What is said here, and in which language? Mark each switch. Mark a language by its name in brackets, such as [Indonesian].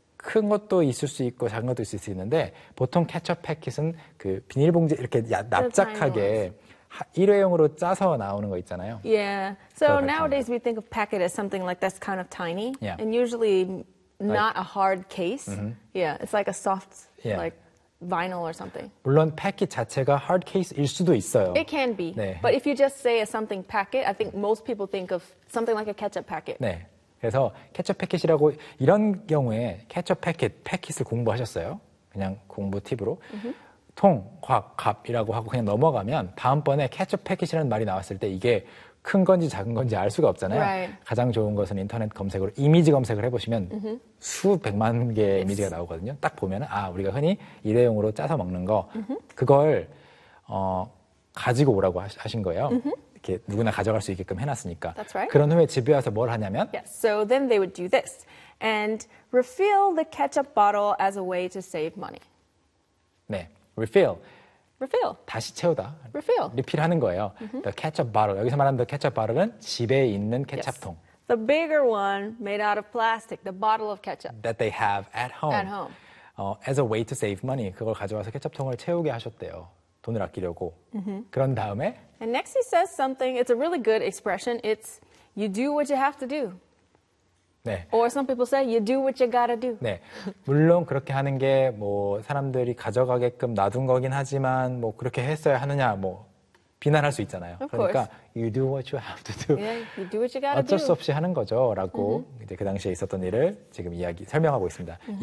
[Korean] 큰 것도 있을 수 있고 작은 것도 있을 수 있는데 보통 케첩 패킷은 그 비닐봉지 이렇게 납작하게 일회용으로 짜서 나오는 거 있잖아요. [English] Yeah. So nowadays we think of packet as something like that's kind of tiny yeah. and usually not like, a hard case. Mm-hmm. Yeah. It's like a soft yeah. like vinyl or something. [Korean] 물론 패킷 자체가 hard case일 수도 있어요. [English] It can be. [Korean] 네. [English] But if you just say something packet, I think most people think of something like a ketchup packet. [Korean] 네. 그래서 ketchup packet이라고 이런 경우에 ketchup packet, 패킷을 공부하셨어요? 그냥 공부 팁으로. [English] Mm-hmm. [Korean] 통, 곽, 갑이라고 하고 그냥 넘어가면 다음번에 ketchup packet이라는 말이 나왔을 때 이게 큰 건지 작은 건지 알 수가 없잖아요. [English] Right. [Korean] 가장 좋은 것은 인터넷 검색으로 이미지 검색을 해보시면 [English] mm-hmm. [Korean] 수백만 개의 yes. 이미지가 나오거든요. 딱 보면 아 우리가 흔히 일회용으로 짜서 먹는 거 [English] mm-hmm. [Korean] 그걸 가지고 오라고 하신 거예요. [English] Mm-hmm. [Korean] 이렇게 누구나 가져갈 수 있게끔 해놨으니까. [English] That's right. [Korean] 그런 후에 집에 와서 뭘 하냐면 [English] Yes, so then they would do this. And refill the ketchup bottle as a way to save money. [Korean] 네, refill. [English] Refill. [Korean] 다시 채우다. [English] Refill. [Korean] 리필하는 거예요. [English] Mm-hmm. The ketchup bottle. [Korean] 여기서 말하는 the ketchup bottle은 집에 있는 케첩통. [English] Yes. The bigger one made out of plastic. The bottle of ketchup. That they have at home. At home. As a way to save money. [Korean] 그걸 가져와서 케첩통을 채우게 하셨대요. 돈을 아끼려고. [English] Mm-hmm. [Korean] 그런 다음에. [English] And next he says something. It's a really good expression. It's you do what you have to do. [Korean] 네. [English] Or some people say you do what you gotta do. [Korean] 네. 물론 그렇게 하는 게 뭐 사람들이 가져가게끔 놔둔 거긴 하지만 뭐 그렇게 했어야 하느냐 뭐 비난할 수 있잖아요. [English] Of [Korean] 그러니까 [English] course. you do what you have to do. Yeah, you do what you gotta [Korean] 어쩔 [English] do. [Korean] 수 없이 하는 거죠라고 [English] mm-hmm. [Korean] 이제 그 당시에 있었던 일을 지금 이야기 설명하고 있습니다. [English] Mm-hmm.